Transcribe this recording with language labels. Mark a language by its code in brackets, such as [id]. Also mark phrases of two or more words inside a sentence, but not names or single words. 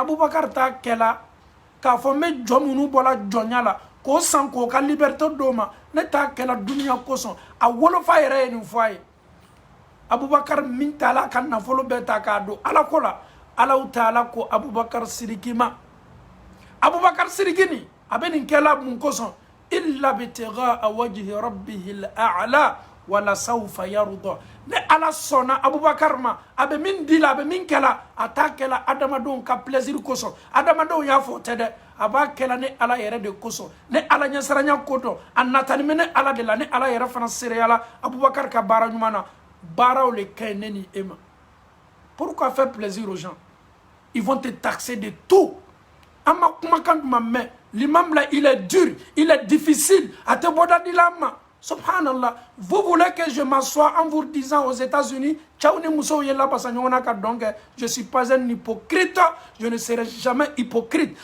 [bm] abubakar t'a kɛla k'a fɔ n bɛ jɔn minnu bɔra jɔnya la k'o san k'o ka liberté d'o ma ne t'a kɛla duniya kosɔn a wolofa yɛrɛ ye nin fɔ a ye abubakar min taala a ka nafolo bɛɛ ta k'a don ala ko la alaw taala ko abubakar sidiki ma abubakar sidiki nin a bɛ nin kɛla mun kosɔn [ar] إلا ابتغاء وجه ربه الأعلى ولسوف يرضى [bm] ne ala sɔnna abubakar ma a bɛ min di la a bɛ min kɛla a t'a kɛla adamadenw ka plaisir kosɔn adamadenw y'a fɔ o tɛ dɛ a b'a kɛla ne ala yɛrɛ de kosɔn ne ala ɲɛsiranya ko dɔn a natani bɛ ne ala de la ne ala yɛrɛ fana seereyala abubakar ka baara ɲuman na baaraw le ka ɲi ne ni e ma [fr] Pourquoi faire plaisir aux gens? Ils vont te taxer de tout. L'imam là, il est dur, il est difficile. Subhanallah, vous voulez que je m'assoie en vous disant aux États-Unis, je ne suis pas un hypocrite, je ne serai jamais hypocrite.